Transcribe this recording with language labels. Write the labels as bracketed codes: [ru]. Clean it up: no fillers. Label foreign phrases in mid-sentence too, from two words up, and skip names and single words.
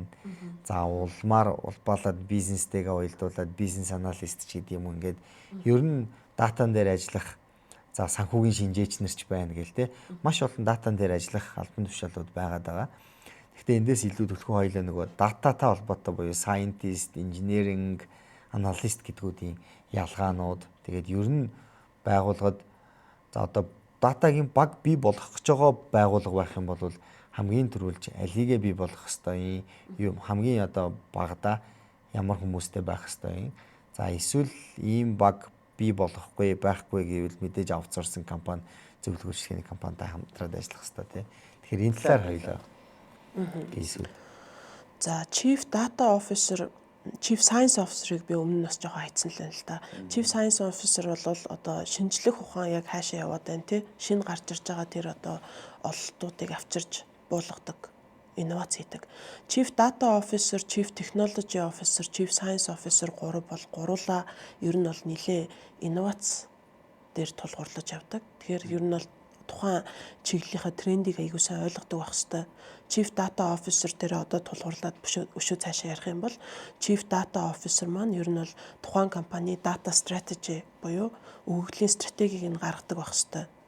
[mn] За улмаар улбаалаад бизнестэйгээ уялдуулаад бизнес аналист ч гэдэг юм ингээд ер нь датан дээр ажиллах за санхүүгийн шинжээч нар ч байна гэл те. Маш олон датан дээр ажиллах албан тушаалууд байгаад байгаа. Гэхдээ эндээс илүү төлхөө хоёлаа нөгөө дататай холбоотой буюу [en] scientist, engineering, analyst [mn] гэдгүүдийн ялгаанууд тэгээд ер нь байгууллагад за одоо датагийн баг бий болгох гэж байгаа байгууллага байх юм бол хамгийн түрүүлж алигээ бий болгох ёстой юм хамгийн одоо багада ямар хүмүүстэй байх ёстой юм. За эсвэл ийм баг бий болохгүй байхгүй гэвэл мэдээж аутсорсинг компани зөвлөгөөрчлийн компанитай хамтраад ажиллах ёстой тийм. Тэгэхээр энэ талаар хоёлаа хийсэн. За [en] Chief Data Officer, Chief Science Officer- [mn] ыг би өмнө нь бас жоохон хайцсан л та. [en] Chief Science Officer [mn] бол одоо шинжлэх ухаан яг хаашаа яваад байна тий. Шинэ гарч ирж байгаа тэр одоо ололтуудыг авчирж буулгадаг, инновац хийдэг. [en] Chief Data Officer, Chief Technology Officer, Chief Science Officer [mn] гуруула ер нь бол нэлээ инновац дээр тулгуурлаж явдаг. Тэгэхээр ер нь бол тухайн чиглэлийнхаа трендийг аягүй сайн ойлгодог байх хэвээр. [en] Chief Data Officer [mn] дээр одоо тулгуурлаад өшөө цаашаа ярих юм бол [en] Chief Data Officer [mn] маань ер нь бол тухайн компани [en] data strategy [mn] буюу өгөгдлийн стратегийг нь гаргадаг байх хэвээр.